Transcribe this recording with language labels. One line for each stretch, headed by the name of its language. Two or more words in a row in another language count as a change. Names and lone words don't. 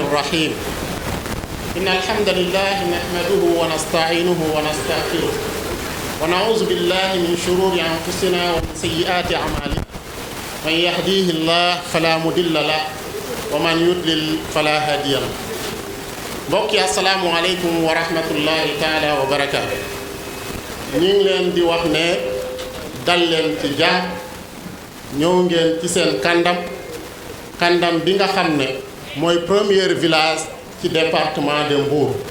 Arabic: الرحيم إن الحمد لله نحمده ونستعينه ونستغفره ونعوذ بالله من شرور أنفسنا ومن سيئات أعمالنا من يهديه الله فلا مضل له ومن يضلل فلا هادي له
Wolof: mbokk yi
Arabic: السلام عليكم ورحمة الله تعالى وبركاته
Wolof: ñu ngi leen di wax ne dal leen ci jàmm ñëw ngeen ci seen kàndam bi nga xam ne mooy
French: premier village
Wolof: ci
French: département de Mbour